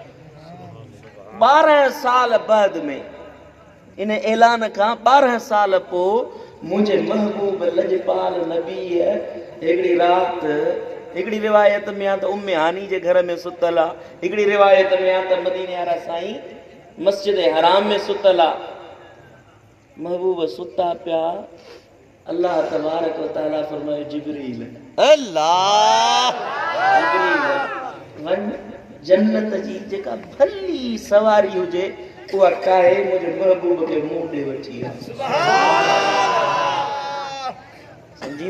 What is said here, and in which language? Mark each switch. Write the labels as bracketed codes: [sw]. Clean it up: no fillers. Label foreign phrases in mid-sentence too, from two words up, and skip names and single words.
[sd] 12 साल बाद में इन ऐलान खां 12 साल पोइ मुंहिंजे महबूब लजपाल नबीअ हिकिड़ी राति, हिकिड़ी रिवायत में आहे त उम्मे हानी जे घर में सुतल आहे, हिकिड़ी रिवायत में आहे त मदीने वारा साईं मस्जिद हराम में सुतल आहे। महबूब सुता पिया, [ar] الله تبارك وتعالى [sd] फरमायो जिब्रील अल्लाह। जिब्रील वञ जन्नत जी जेका भली सवारी हुजे उहा काहे मुंहिंजे महबूब खे मुंहुं ॾे वठी आहे। समझींदो?